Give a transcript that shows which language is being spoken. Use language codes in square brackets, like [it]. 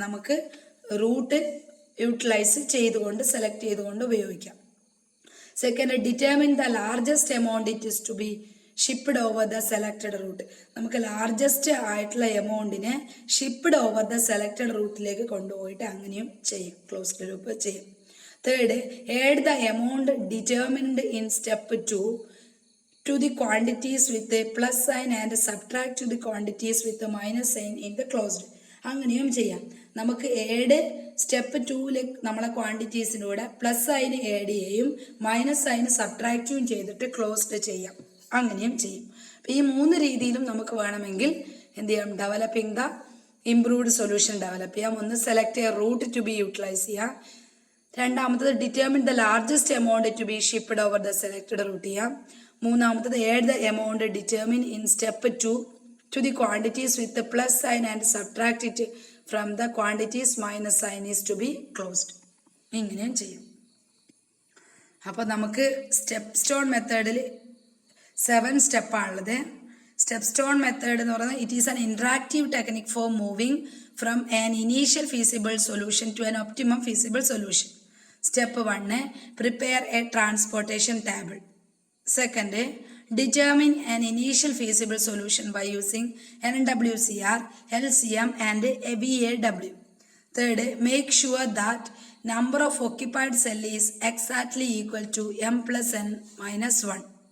[ml] നമുക്ക് root utilise ചെയ്തുകൊണ്ട് select ചെയ്തുകൊണ്ട് ഉപയോഗിക്കാം. [en] Second, determine the largest amount it is to be shipped over the selected route. [ml] നമുക്ക് largest ആയിട്ടുള്ള എമൗണ്ടിനെ ഷിപ്പ്ഡ് ഓവർ ദ സെലക്റ്റഡ് റൂട്ടിലേക്ക് കൊണ്ടുപോയിട്ട് അങ്ങനെയും ചെയ്യും, ക്ലോസ്ഡ് ലൂപ്പ് ചെയ്യും. [en] Third, add the amount determined in step 2 to the quantities with a plus sign and subtract to the quantities with a minus sign in the closed. [ml] അങ്ങനെയും ചെയ്യാം. നമുക്ക് add step 2-ൽ നമ്മളെ ക്വാണ്ടിറ്റീസിൻ്റെ കൂടെ പ്ലസ് സൈന് ആഡ് ചെയ്യും, minus sign സബ്ട്രാക്റ്റും ചെയ്തിട്ട് closed ചെയ്യാം. അങ്ങനെയും ചെയ്യും. അപ്പം ഈ 3 രീതിയിലും നമുക്ക് വേണമെങ്കിൽ എന്ത് ചെയ്യാം, developing the improved solution develop ചെയ്യാം. ഒന്ന് സെലക്ട് ചെയ്യുക, റൂട്ട് ടു ബി യൂട്ടിലൈസ് ചെയ്യാം. രണ്ടാമത്തത് [en] determine the largest amount to be shipped over the selected route [ml] ചെയ്യാം. [en] മൂന്നാമത്തത് add the amount determine in step 2 to the quantities with plus sign and subtract it from the quantities minus sign is to be closed. ഇങ്ങനെയും ചെയ്യും. [ml] അപ്പോൾ നമുക്ക് step stone മെത്തേഡിൽ 7 സ്റ്റെപ്പാണുള്ളത്. [en] Step stone method എന്ന് പറയുന്നത് it is an interactive technique for moving from an initial feasible solution to an optimum feasible solution. Step 1, prepare a transportation table. Second, determine an initial feasible solution by using NWCR, LCM and VAW. Third, make sure that number of occupied cell is exactly equal to m plus n minus 1.